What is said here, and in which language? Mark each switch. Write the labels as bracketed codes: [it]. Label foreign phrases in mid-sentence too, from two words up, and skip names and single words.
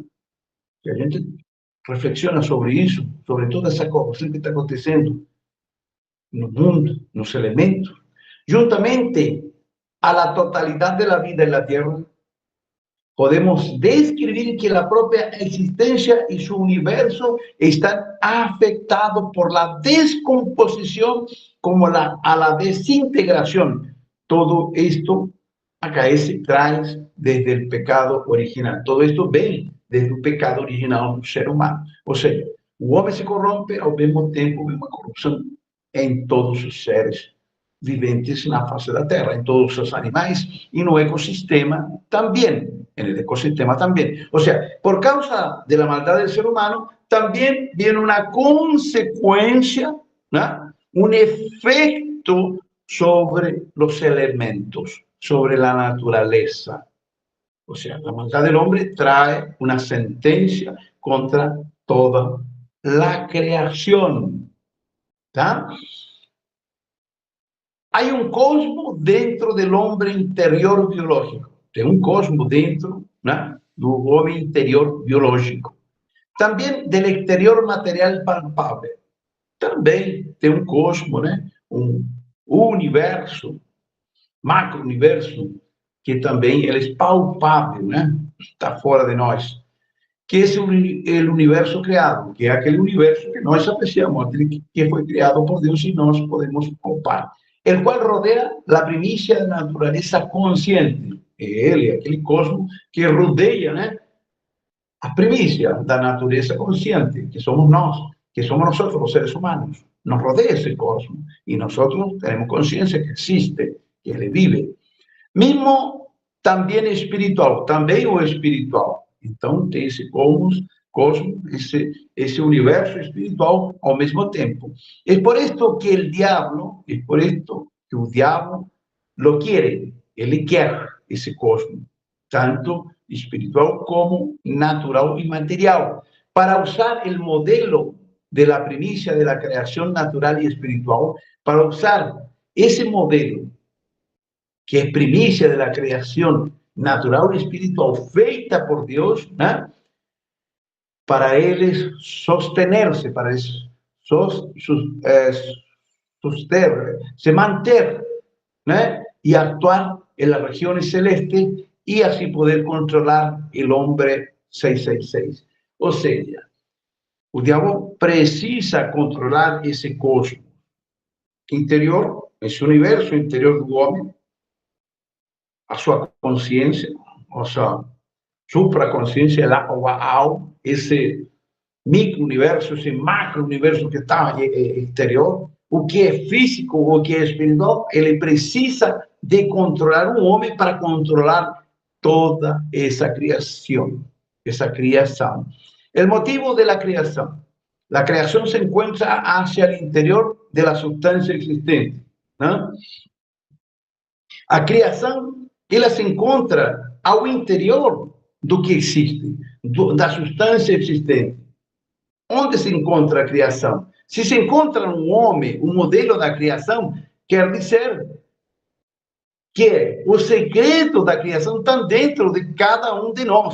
[es] Que a gente reflexiona sobre eso, sobre toda esa corrupción que está [pt] acontecendo no mundo, nos elementos, [es] juntamente a la totalidad de la vida en la Tierra, podemos describir que la propia existencia y su universo están afectados por la descomposición como a la desintegración. Todo esto acaece, trae desde el pecado original. Todo esto viene desde el pecado original del ser humano. O sea, el hombre se corrompe, al mismo tiempo hay una corrupción [pt] en todos os seres viventes na face da Terra, em todos os animais e no ecossistema também. [es] En el ecosistema también. O sea, por causa de la maldad del ser humano, también viene una consecuencia, ¿no? Un efecto sobre los elementos, sobre la naturaleza. O sea, la maldad del hombre trae una sentencia contra toda la creación. [pt] ¿Tá? [es] Hay un cosmos dentro del hombre interior biológico. [pt] Tem um cosmos dentro, né, do homem interior biológico. Também do exterior material palpável. Também tem um cosmos, né, um universo, macro-universo, que também é palpável, né, está fora de nós. Que é o universo criado, que é aquele universo que nós apreciamos, aquele que foi criado por Deus e nós podemos palpar. [es] El cual rodea la primicia de la naturaleza consciente. [pt] Ele, aquele cosmos que rodeia, né, a primícia da natureza consciente, que somos [es] nosotros, los seres humanos. Nos rodea ese cosmos y nosotros tenemos conciencia que existe, que ele vive. Mismo también espiritual, [pt] também o espiritual. Então, tem esse cosmos, esse universo espiritual ao mesmo tempo. [es] Es por esto que el diablo, es por esto que o diablo lo quiere, [pt] ele quer esse cosmos, [es] tanto espiritual como natural y material, para usar el modelo de la primicia de la creación natural y espiritual, para usar ese modelo que es primicia de la creación natural y espiritual [pt] feita por [es] Dios, ¿no? [pt] Para eles sostenerse, para eles se manter, [es] ¿no? Y actuar en las regiones celestes y así poder controlar el hombre 666. O sea, [pt] o diabo precisa controlar esse cosmos interior, esse universo interior do homem, a sua consciência, a sua supraconsciência, o alma, esse micro-universo, esse macro-universo que está exterior, o que é físico, o que é espiritual, ele precisa de controlar um homem para controlar toda essa criação, [es] El motivo de la creación se encuentra hacia el interior de la sustancia existente, ¿no? [pt] A criação, ela se encontra ao interior do que existe, da substância existente. Onde se encontra a criação? Se se encontra um homem, um modelo da criação, quer dizer que o segredo da criação está dentro de cada um de nós.